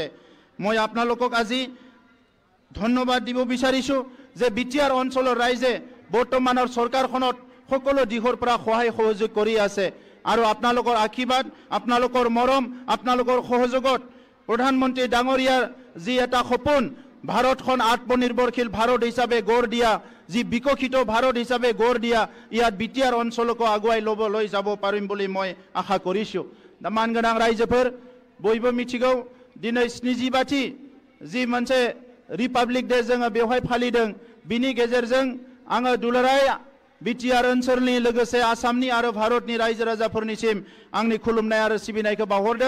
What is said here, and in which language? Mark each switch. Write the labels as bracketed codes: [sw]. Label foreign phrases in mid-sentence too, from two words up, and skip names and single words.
[as] মই আপোনালোকক আজি ধন্যবাদ দিব বিচাৰিছোঁ যে BTR অঞ্চলৰ ৰাইজে বৰ্তমানৰ চৰকাৰখনত সকলো দিশৰ পৰা সহায় সহযোগ কৰি আছে আৰু আপোনালোকৰ আশীৰ্বাদ, আপোনালোকৰ মৰম, আপোনালোকৰ সহযোগত প্ৰধানমন্ত্ৰী ডাঙৰীয়াৰ যি এটা সপোন, ভাৰতখন আত্মনিৰ্ভৰশীল ভাৰত হিচাপে গঢ় দিয়া, যি বিকশিত ভাৰত হিচাপে গঢ় দিয়া, ইয়াত BTR অঞ্চলকো আগুৱাই লৈ যাব পাৰিম বুলি মই আশা কৰিছোঁ। [brx] মান गोनां ৰাইজफोर बयबो मिथिगौ दिनै 70 जि मोनसे रिपाब्लिक डे जोङो बेवहाय फालिदों, बिनि गेजेरजों आङो दुलाराय BTR ओनसोलनि लोगोसे आसामनि आरो भारतनि रायजो राजाफोरनिसिम आंनि खुलुमनाय आरो सिबिनायखौ बावहरदों।